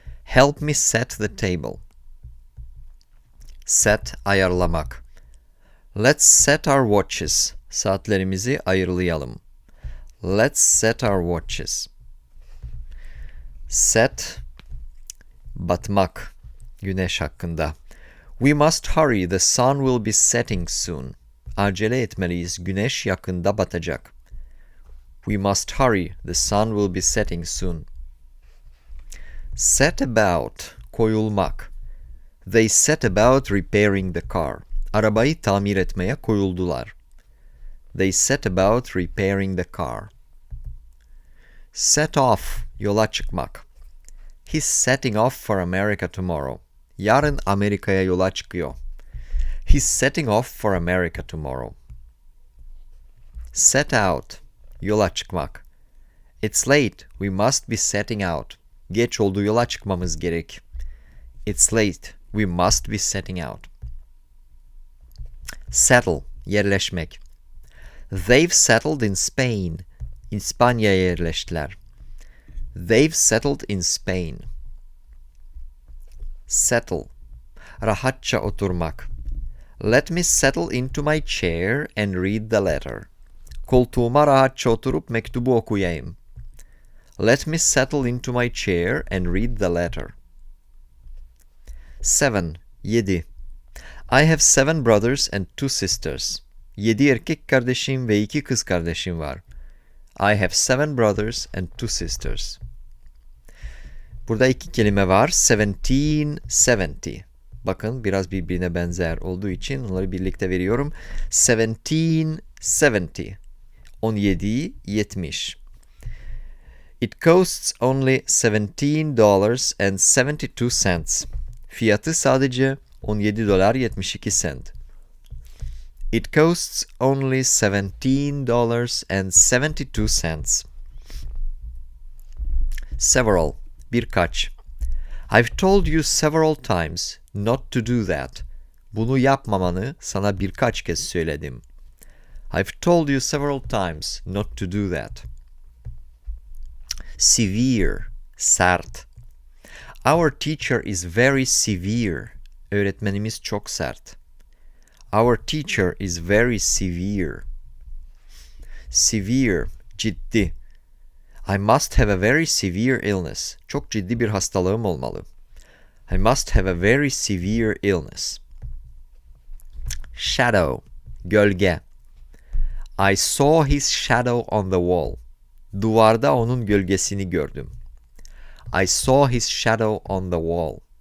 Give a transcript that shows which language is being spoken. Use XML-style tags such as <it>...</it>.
<en>Help me set the table. Set, ayarlamak. Let's set our watches.</en> <tr>Saatlerimizi ayarlayalım.</tr> <en>Let's set our watches. Set,</en> <tr>batmak, güneş hakkında.</tr> <en>We must hurry, the sun will be setting soon.</en> <tr>Acele etmeliyiz, güneş yakında batacak.</tr> <en>We must hurry, the sun will be setting soon. Set about, koyulmak. They set about repairing the car.</en> <tr>Arabayı tamir etmeye koyuldular.</tr> <en>They set about repairing the car. Set off,</en> <tr>yola çıkmak.</tr> <en>He's setting off for America tomorrow.</en> <tr>Yarın Amerika'ya yola çıkıyor.</tr> <en>He's setting off for America tomorrow. Set out,</en> <tr>yola çıkmak.</tr> <en>It's late, we must be setting out.</en> <tr>Geç oldu, yola çıkmamız gerek.</tr> <en>It's late, we must be setting out. Settle, yerleşmek. They've settled in Spain.</en> <tr>İspanya'ya yerleştiler.</tr> <en>They've settled in Spain.</en> <tr>Settle, rahatça oturmak.</tr> <en>Let me settle into my chair and read the letter.</en> <tr>Koltuğuma rahatça oturup mektubu okuyayım.</tr> <en>Let me settle into my chair and read the letter. 7. 7. I have 7 brothers and 2 sisters.</en> <tr>7 erkek kardeşim ve 2 kız kardeşim var.</tr> <en>I have 7 brothers and 2 sisters.</en> <tr>Burada 2 kelime var. 1770. Bakın biraz birbirine benzer olduğu için onları birlikte veriyorum.</tr> <en>1770. 1770. It costs only $17.72.</en> <tr>Fiyatı sadece $17.72.</tr> <en>It costs only $17.72. Several. Birkaç. I've told you several times not to do that.</en> <tr>Bunu yapmamanı sana birkaç kez söyledim.</tr> <en>I've told you several times not to do that. Severe. Sert. Our teacher is very severe.</en> <tr>Öğretmenimiz çok sert.</tr> <en>Our teacher is very severe. Severe. Ciddi. I must have a very severe illness.</en> <tr>Çok ciddi bir hastalığım olmalı.</tr> <en>I must have a very severe illness. Shadow. Gölge. I saw his shadow on the wall.</en> <tr>Duvarda onun gölgesini gördüm.</tr> <en>I saw his shadow on the wall.</en>